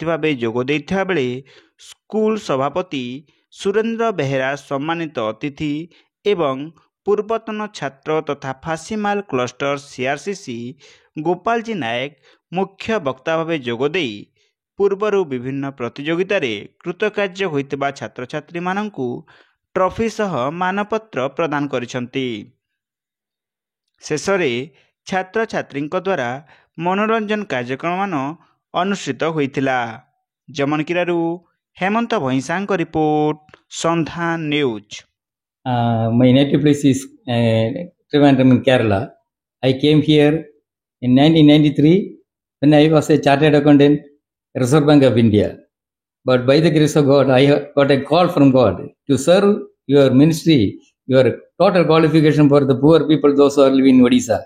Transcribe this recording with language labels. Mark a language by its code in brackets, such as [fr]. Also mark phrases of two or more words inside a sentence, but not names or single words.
[or] ଭାବେ ଯୋଗ ଦେଇଥିବା ବେଳେ ସ୍କୁଲ ସଭାପତି ସୁରେନ୍ଦ୍ର ବେହେରା ସମ୍ମାନିତ ଅତିଥି ଏବଂ ପୂର୍ବତନ ଛାତ୍ର ତଥା ଫାସିମାଲ କ୍ଲଷ୍ଟର ସିଆରସିସି ଗୋପାଳଜୀ ନାୟକ ମୁଖ୍ୟ ବକ୍ତା ଭାବେ ଯୋଗ ଦେଇ ପୂର୍ବରୁ ବିଭିନ୍ନ ପ୍ରତିଯୋଗିତାରେ କୃତକାର୍ଯ୍ୟ ହୋଇଥିବା ଛାତ୍ରଛାତ୍ରୀମାନଙ୍କୁ ଟ୍ରଫି ସହ ମାନପତ୍ର ପ୍ରଦାନ କରିଛନ୍ତି। ଶେଷରେ ଛାତ୍ରଛାତ୍ରୀଙ୍କ ଦ୍ୱାରା ମନୋରଞ୍ଜନ କାର୍ଯ୍ୟକ୍ରମମାନ ଅନୁଷ୍ଠିତ ହୋଇଥିଲା। ଜମନକିରାରୁ ହେମନ୍ତ ଭଇଁସାଙ୍କ ରିପୋର୍ଟ, ସନ୍ଧାନ ନ୍ୟୁଜ। [en] My native place is Trivandrum in Kerala. I came here in 1993 when I was a chartered accountant, Reserve Bank of India. But by the grace of God, I got a call from God to serve your ministry, your total qualification for the poor people, those who are living in Odisha.